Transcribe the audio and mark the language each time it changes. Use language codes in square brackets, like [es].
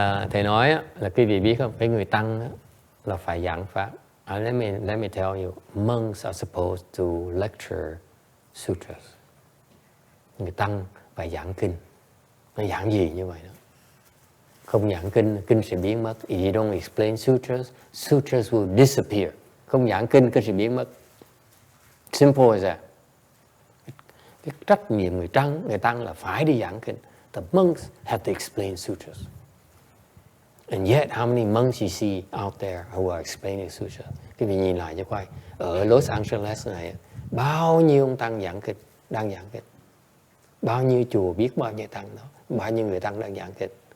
[vi] Thầy nói là quý vị biết không, cái người tăng là phải giảng pháp. [en] Let me tell you, monks are supposed to lecture sutras. [vi] Người tăng phải giảng kinh. Nó giảng gì như vậy đó? Không giảng kinh, kinh sẽ biến mất. [en] If you don't explain sutras, sutras will disappear. [vi] Không giảng kinh, kinh sẽ biến mất. [en] Simple as that. [vi] Cái trách nhiệm người tăng là phải đi giảng kinh. [en] The monks have to explain sutras. And yet, how many monks you see out there who are explaining sutras? [vi] Quý vị nhìn lại cho coi. Ở Los Angeles này, bao nhiêu ông tăng giảng kinh, đang giảng kinh. Bao nhiêu chùa biết bao nhiêu tăng đó. Bao nhiêu người tăng đang giảng kinh.